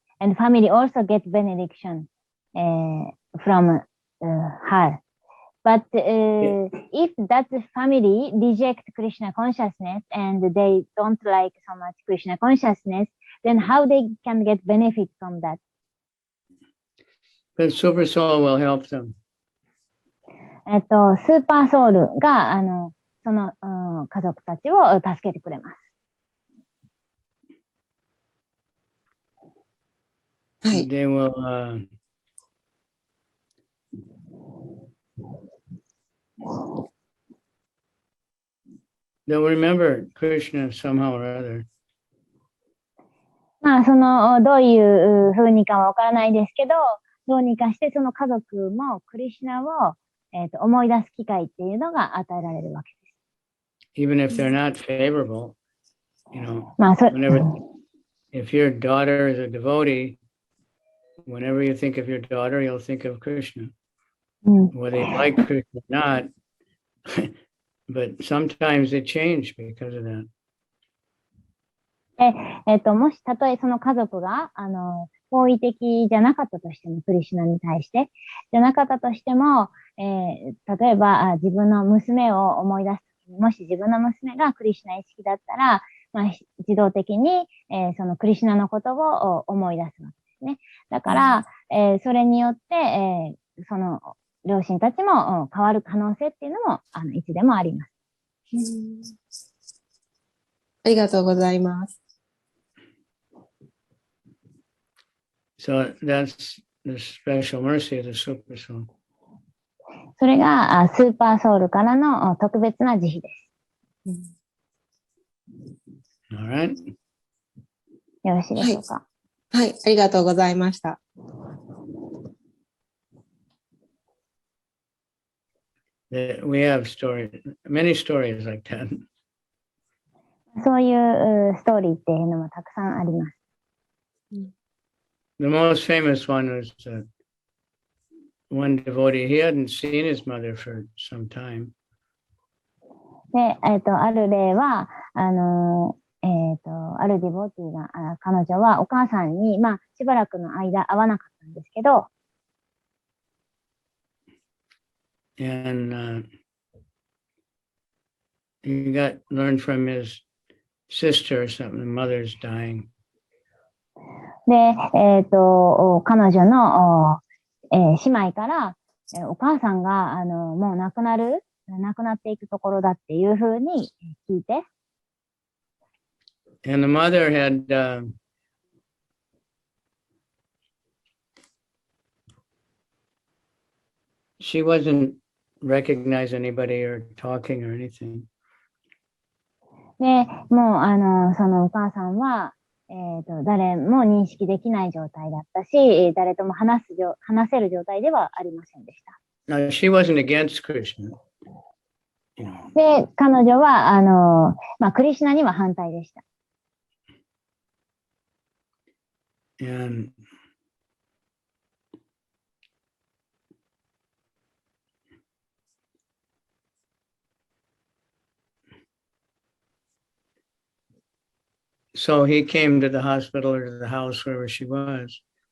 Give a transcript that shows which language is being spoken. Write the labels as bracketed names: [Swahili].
[English] And family also get benediction from her. But if that family reject Krishna consciousness and they don't like so much Krishna consciousness, then how they can get benefit from that? The Super Soul will help them. [Japanese] スーパーソウルがその家族たちを助けてくれます。 [English] They will they'll remember Krishna somehow or other. [Japanese] どういうふうにかはわからないですけど、どうにかしてその家族もクリシュナを、思い出す機会っていうのが与えられるわけです。 [English] Even if they're not favorable, whenever, if your daughter is a devotee, whenever you think of your daughter, you'll think of Krishna. Whether you like Krishna or not, but sometimes they change because of that. [Japanese] もし、たとえその家族が、好意的じゃなかったとしても、クリシュナに対して、じゃなかったとしても、例えば、自分の娘を思い出すときに、もし自分の娘がクリシュナ意識だったら、自動的に、そのクリシュナのことを思い出すわけですね。だから、それによって、その両親たちも変わる可能性っていうのも、いつでもあります。ありがとうございます。 [English] So that's the special mercy of the Super Soul. [Japanese] それがスーパーソウルからの特別な慈悲です。うん [English] All right. [Japanese] よろしいでしょうか。はい、ありがとうございました。 [English] We have many stories like that. [Japanese] そういうストーリーっていうのもたくさんあります。 [English] The most famous one was one devotee. He hadn't seen his mother for some time. [Japanese] で、ある例は、あるディボティが、彼女はお母さんに、まあ、しばらくの間会わなかったんですけど、 [English] And he learned from his sister or something, the mother's dying. [Japanese] で、彼女の、姉妹から、お母さんが、もう亡くなっていくところだっていうふうに聞いて、 [English] And the mother had she wasn't recognize anybody or talking or anything. [Japanese] で、もう、そのお母さんは、誰も認識できない状態だったし、誰とも話せる状態ではありませんでした。 [English] Now she wasn't against Krishna. [Japanese] で、彼女は、まあ、クリシュナには反対でした。 [English] And so he came to the hospital or to the house wherever she was.